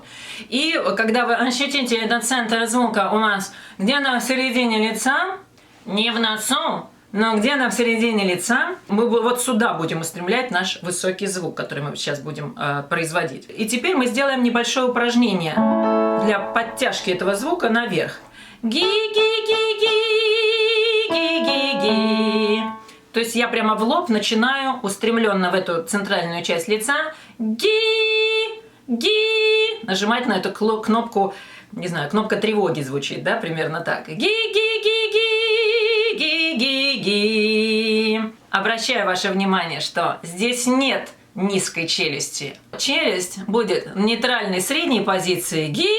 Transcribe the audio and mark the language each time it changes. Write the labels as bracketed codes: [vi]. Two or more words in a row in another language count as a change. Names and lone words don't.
[ru] И когда вы ощутите этот центр звука у нас где-то в середине лица, не в носу, но где-то в середине лица, мы вот сюда будем устремлять наш высокий звук, который мы сейчас будем производить. И теперь мы сделаем небольшое упражнение для подтяжки этого звука наверх. Ги-ги-ги-ги-ги-ги-ги. То есть я прямо в лоб начинаю устремленно в эту центральную часть лица ги-ги, нажимать на эту кнопку, не знаю, кнопка тревоги звучит, да, примерно так. Ги-ги-ги-ги-ги-ги. Обращаю ваше внимание, что здесь нет низкой челюсти. Челюсть будет в нейтральной средней позиции.